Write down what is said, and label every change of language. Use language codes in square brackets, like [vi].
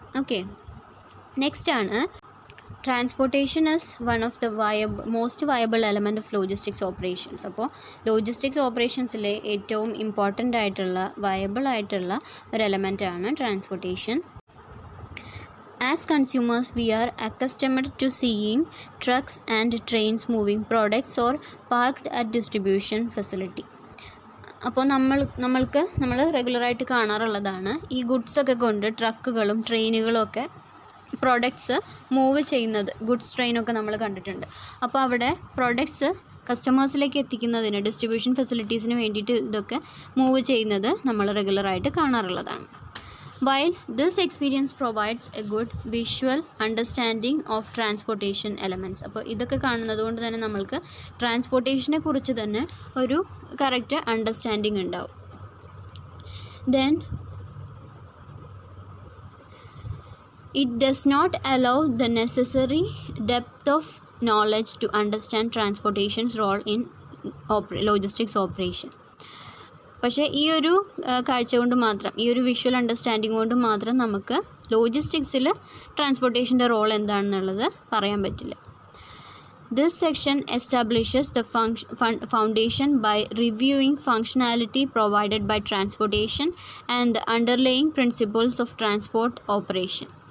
[en] Okay, next ആണ് transportation is one of the most viable element of logistics operations. [ml] അപ്പോൾ logistics ഓപ്പറേഷൻസിലെ ഏറ്റവും important ആയിട്ടുള്ള viable ആയിട്ടുള്ള ഒരു എലമെൻറ്റാണ് transportation. [en] As consumers, we are accustomed to seeing trucks and trains moving products or parked at distribution facility. [ml] അപ്പോൾ നമ്മൾ റെഗുലറായിട്ട് കാണാറുള്ളതാണ് ഈ ഗുഡ്സൊക്കെ കൊണ്ട് ട്രക്കുകളും ട്രെയിനുകളും ഒക്കെ പ്രോഡക്ട്സ് മൂവ് ചെയ്യുന്നത്. ഗുഡ്സ് ട്രെയിനൊക്കെ നമ്മൾ കണ്ടിട്ടുണ്ട്. അപ്പോൾ അവിടെ പ്രോഡക്ട്സ് കസ്റ്റമേഴ്സിലേക്ക് എത്തിക്കുന്നതിന് ഡിസ്ട്രിബ്യൂഷൻ ഫെസിലിറ്റീസിന് വേണ്ടിയിട്ട് ഇതൊക്കെ മൂവ് ചെയ്യുന്നത് നമ്മൾ റെഗുലറായിട്ട് കാണാറുള്ളതാണ്. [en] While this experience provides a good visual understanding of transportation elements. [ml] അപ്പോൾ ഇതൊക്കെ കാണുന്നത് കൊണ്ട് തന്നെ നമ്മൾക്ക് ട്രാൻസ്പോർട്ടേഷനെ കുറിച്ച് തന്നെ ഒരു കറക്റ്റ് അണ്ടർസ്റ്റാൻഡിങ് ഉണ്ടാവും. [en] Then it does not allow the necessary depth of knowledge to understand transportation's role in logistics operation. [ml] പക്ഷേ ഈ ഒരു കാഴ്ച കൊണ്ട് മാത്രം, ഈ ഒരു വിഷ്വൽ അണ്ടർസ്റ്റാൻഡിങ് കൊണ്ട് മാത്രം നമുക്ക് ലോജിസ്റ്റിക്സിൽ ട്രാൻസ്പോർട്ടേഷൻ്റെ റോൾ എന്താണെന്നുള്ളത് പറയാൻ പറ്റില്ല. [en] This section establishes the foundation by reviewing functionality provided by transportation and the underlying principles of transport operation.